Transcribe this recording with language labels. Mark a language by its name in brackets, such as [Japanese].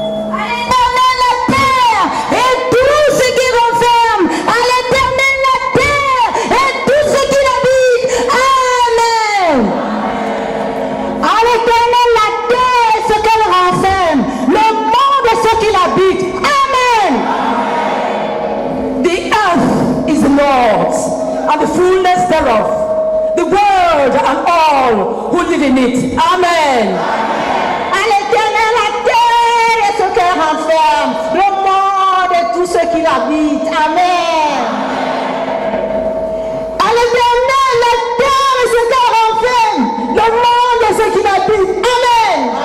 [French] À l'Éternel la terre et tout ce qui renferme. À l'Éternel la terre et tout ce qui l'habite. Amen. À l'Éternel la terre et ce qu'elle renferme, le monde et ce qui l'habite. Amen. [English] The earth is the Lord's, and the fullness thereof, the world and all who live in it. Amen. [French] À l'Éternel la terre et ce qu'elle renferme, le monde et tout ce qui l'habite. Amen. À l'Éternel la terre et ce qu'elle renferme, le monde et ce qui l'habite. Amen.